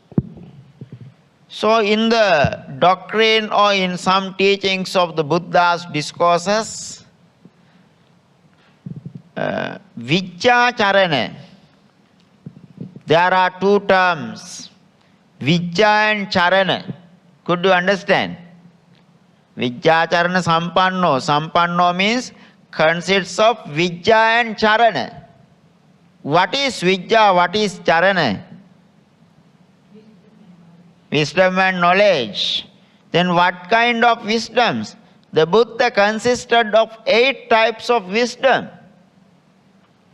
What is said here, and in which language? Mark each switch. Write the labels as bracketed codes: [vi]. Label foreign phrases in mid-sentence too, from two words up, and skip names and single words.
[en] So in the doctrine or in some teachings of the Buddha's discourses, Vijja-carana, there are two terms, Vijja and Charana. Could you understand? [pi] Vijja-carana-sampanno. [en] Sampanno means consists of Vijja and Charana. What is Vijja? What is Charana? Wisdom and knowledge. Then what kind of wisdoms? The Buddha consisted of 8 types of wisdom.